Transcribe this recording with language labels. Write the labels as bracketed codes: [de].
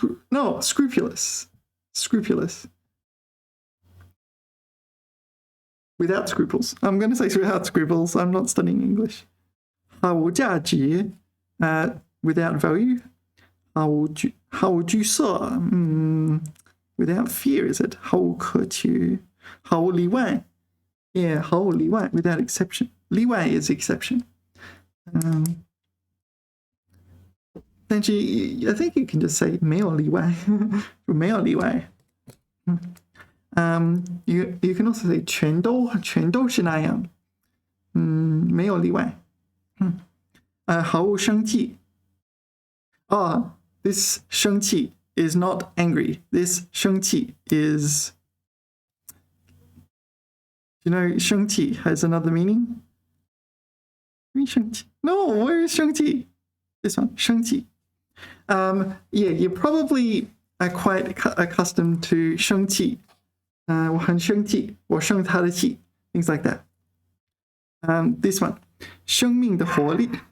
[en] No, scrupulous. Scrupulous. Without scruples. I'm going to say without scruples. I'm not studying English. 毫无价值 without value. 毫无惧色 without fear, is it? 毫无可取 毫无例外 yeah, 毫无例外 without exception. 例外 is exception. Then I think you can just say 没有例外没有例外 you can also say [zh] 全都是那样没有例外毫无生气 [en] this 生气 is not angry. This 生气 is, you know, 生气 has another meaning. No, where is 生气? This one, 生气.Yeah, you probably are quite accustomed to 生气. [zh] 我很生气,我生他的气, [en] things like that. This one, [zh] 生命的活力.